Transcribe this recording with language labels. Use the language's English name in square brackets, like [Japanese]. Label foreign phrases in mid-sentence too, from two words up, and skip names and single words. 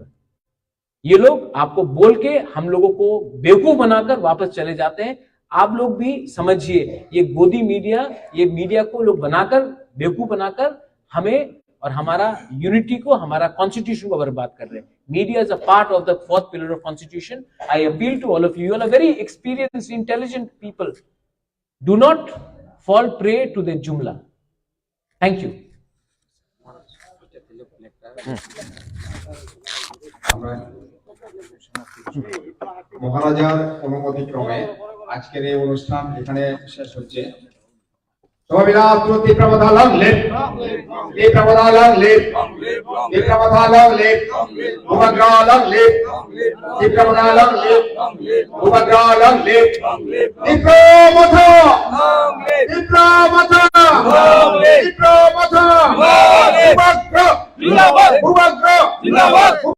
[Hindi] ये लोग आपको बोल के हम लोगों को बेवकूफ बनाकर वापस चले जाते हैं. आप लोग भी समझिए, ये गोदी मीडिया, ये मीडिया को लोग बनाकर, बेवकूफ बनाकर हमें और हमारा यूनिटी को, हमारा कॉन्स्टिट्यूशन को बर्बाद कर रहे हैं। [English] media is a part of the 4th pillar of constitution. I appeal to all of you, are very experienced intelligent people, do not fall prey to the जुमला। thank you. [Bangla] আমরা মহারাজার অনুমতিক্রমে আজকের এই অনুষ্ঠান এখানে শেষ হচ্ছে। [Kok Borok] Sobilato Tiprabadalang lit, Tiprabadalang lit, Tiprabadalang lit, Ubagralang lit, Tiprabadalang lit, Ubagralang lit, Tipramata, Tipramata, Tipramata, Ubagra, Ubagra,